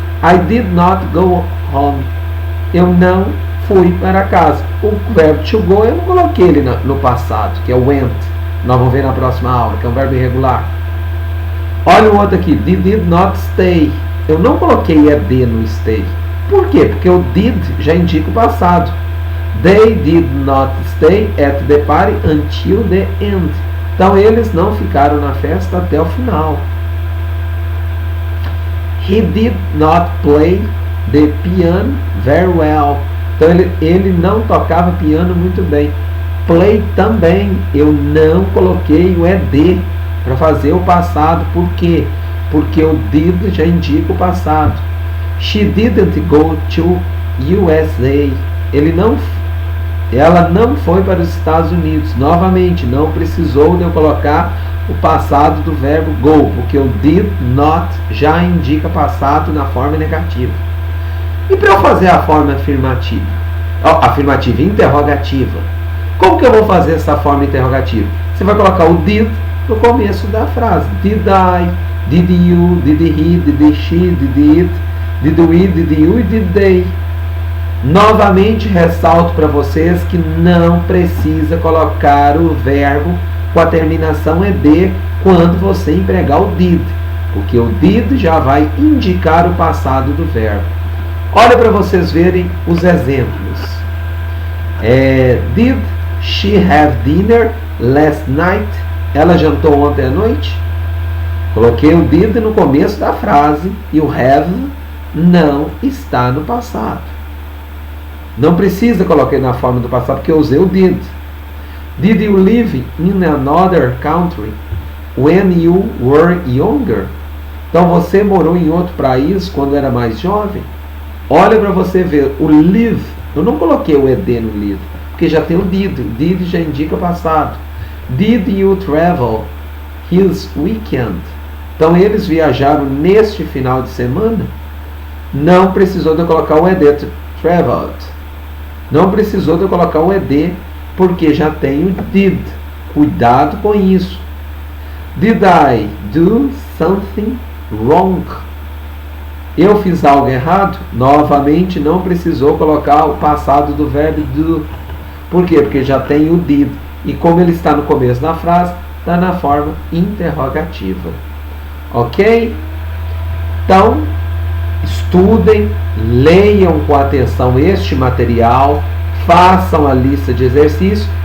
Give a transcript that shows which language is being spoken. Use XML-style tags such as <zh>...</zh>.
<en>I did not go home.</en> <pt>Eu não fui para casa. O verbo to go eu não coloquei ele no passado, que é went. Nós vamos ver na próxima aula, que é um verbo irregular. Olha o outro aqui.</pt> <en>They did not stay.</en> <pt>Eu não coloquei ed no stay. Por quê? Porque o did já indica o passado.</pt> <en>They did not stay at the party until the end.</en> <pt>Então eles não ficaram na festa até o final.</pt> <en>He did not play the piano very well.</en> <pt>Então ele não tocava piano muito bem. Play também, eu não coloquei o ed para fazer o passado. Por quê? Porque o did já indica o passado.</pt> <en>She didn't go to USA.</en> <pt>Ela não foi para os Estados Unidos. Novamente, não precisou de eu colocar o passado do verbo go, porque o did not já indica passado na forma negativa. E para eu fazer a forma afirmativa? Afirmativa interrogativa. Como que eu vou fazer essa forma interrogativa? Você vai colocar o did no começo da frase.</pt> <en>Did I, did you, did he, did she, did it, did we, did you e did they.</en> <pt>Novamente ressalto para vocês que não precisa colocar o verbo com a terminação ed quando você empregar o did, porque o did já vai indicar o passado do verbo. Olha para vocês verem os exemplos.</pt> <en>Did she have dinner last night?</en> <pt>Ela jantou ontem à noite? Coloquei o did no começo da frase e o have não está no passado. Não precisa colocar na forma do passado porque eu usei o did.</pt> <en>Did you live in another country when you were younger?</en> <pt>Então você morou em outro país quando era mais jovem? Olha para você ver, o live, eu não coloquei o ed no live, porque já tem o did. O did já indica o passado.</pt> <en>Did you travel his weekend?</en> <pt>Então eles viajaram neste final de semana? Não precisou de eu colocar o ed, traveled. Não precisou de eu colocar o ed, porque já tem o did. Cuidado com isso.</pt> <en>Did I do something wrong?</en> <pt>Eu fiz algo errado? Novamente, não precisou colocar o passado do verbo do. Por quê? Porque já tem o did. E como ele está no começo da frase, está na forma interrogativa. Ok? Então, estudem, leiam com atenção este material, façam a lista de exercícios.</pt>